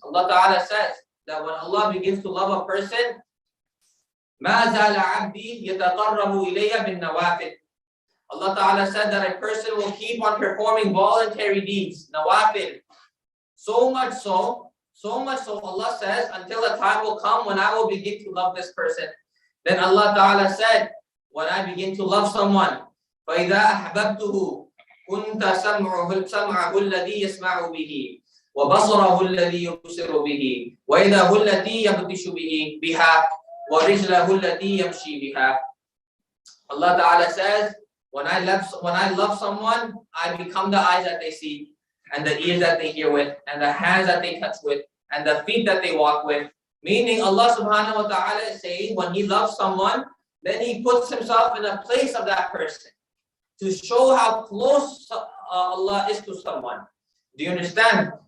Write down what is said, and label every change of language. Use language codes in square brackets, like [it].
[en] Allah Ta'ala says that when Allah begins to love a person, [ar] مَا زَالَ عَبْدِي يَتَقَرَّبُ إِلَيَّ بِالنَّوَافِلِ. [en] Allah Ta'ala said that a person will keep on performing voluntary deeds, nawafil. So much so Allah says, until a time will come when I will begin to love this person. Then Allah Ta'ala said, when I begin to love someone, [ar] فَإِذَا أَحْبَبْتُهُ كُنْتَ سَمْعَهُ الَّذِي يَسْمَعُ بِهِ وَبَصَرَهُ الَّذِي يُبْصِرُ بِهِ وَإِذَا هُ الَّتِي يَبْطِشُ بِهَا وَرِجْلَهُ الَّتِي يَمْشِي بِهَا. [en] Allah Ta'ala says, when I love someone, I become the eyes that they see, and the ears that they hear with, and the hands that they touch with, and the feet that they walk with. Meaning Allah Subhanahu wa Ta'ala is saying, when He loves someone, then He puts Himself in the place of that person to show how close Allah is to someone. Do you understand?